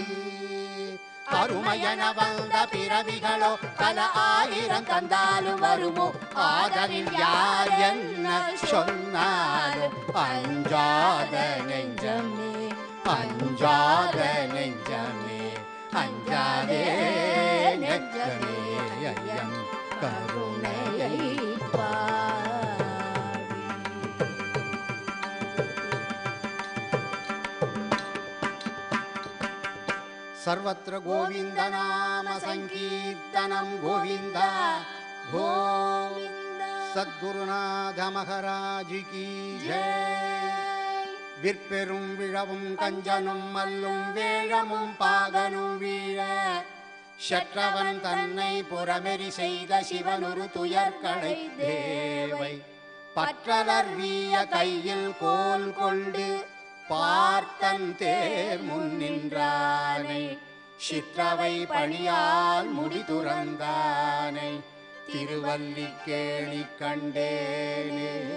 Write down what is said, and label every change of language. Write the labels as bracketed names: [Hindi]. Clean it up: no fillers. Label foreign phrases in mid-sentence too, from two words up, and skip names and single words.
[Tamil] அருமையன வந்த பிறவிகளோ பல ஆயிரம் தந்தாலும் வருமோ, ஆதலில் யார் என்ன சொன்னாலும் அஞ்சாத நெஞ்சமே, அஞ்சாத நெஞ்சமே, அஞ்சாதே நெஞ்சமே, ஐயன் கருணையை பாடி. [Sanskrit] सर्वत्र गोविंद नाम संकीर्तनम गोविंद गोविंद। [Hindi] सद्गुरुनाथ महाराज की जय। [Tamil] விற்பெரும் விழவும் கஞ்சனும் மல்லும் வேழமும் பாகனும் வீழ சற்றவன் தன்னை புறமெறி செய்த சிவனொரு துயர்களை தேவை பற்றலர் வீய கையில் கோல் கொண்டு பார்த்தன் தேர் முன் நின்றானை சிற்றவை பணியால் முடி துறந்தானை திருவல்லிக்கேணி கண்டேனே.